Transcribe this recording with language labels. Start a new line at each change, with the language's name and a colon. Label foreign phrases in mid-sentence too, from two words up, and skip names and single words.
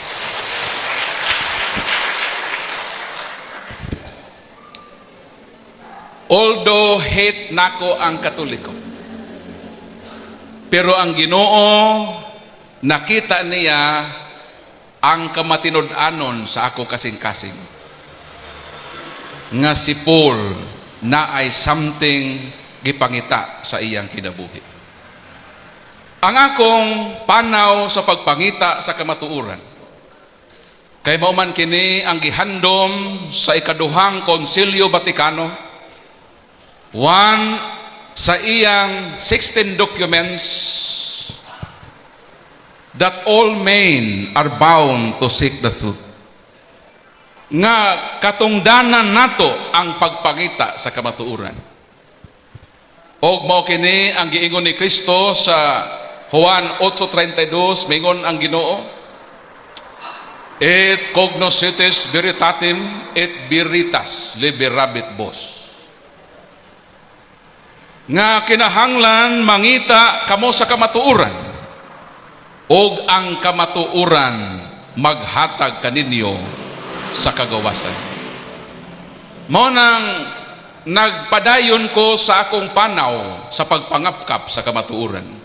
English: Although hate
Cebuano: nako ang Katoliko, pero ang Ginoo nakita niya ang kamatinud-anon sa ako kasing-kasing nga si Paul na ay something gipangita sa iyang kinabuhi. Ang akong panaw sa pagpangita sa kamatuoran kay mauman kini ang gihandom sa ikaduhang Konsilyo Vaticano, one sa iyang 16
English: documents that all men are bound to seek the truth,
Cebuano: nga katungdanan nato ang pagpangita sa kamatuoran. Og mao kini ang giingon ni Kristo sa Juan 8:32, mingon ang Ginoo,
Latin: et cognoscetis veritatem et veritas liberabit vos.
Cebuano: Nga kinahanglan mangita kamo sa kamatuoran, og ang kamatuoran maghatag kaninyo sa kagawasan. Mao nang nagpadayon ko sa akong panaw sa pagpangapkap sa kamatuoran.